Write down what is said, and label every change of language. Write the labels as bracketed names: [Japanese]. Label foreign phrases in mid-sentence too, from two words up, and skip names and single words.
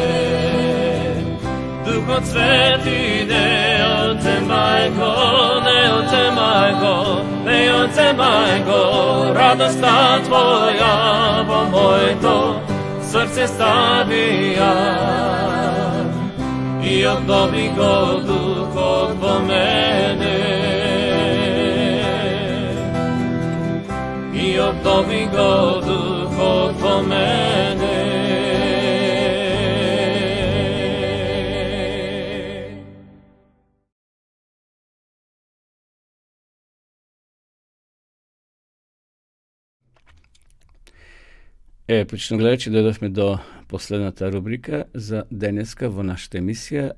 [Macedonian] Дух Свети, не одземај го, радоста Твоја во моје то срце ставија и обнови го духо по мене. И обнови го духо по мене. Почитувани гледачи, дојдовме до последната рубрика за денеска во нашата емисија.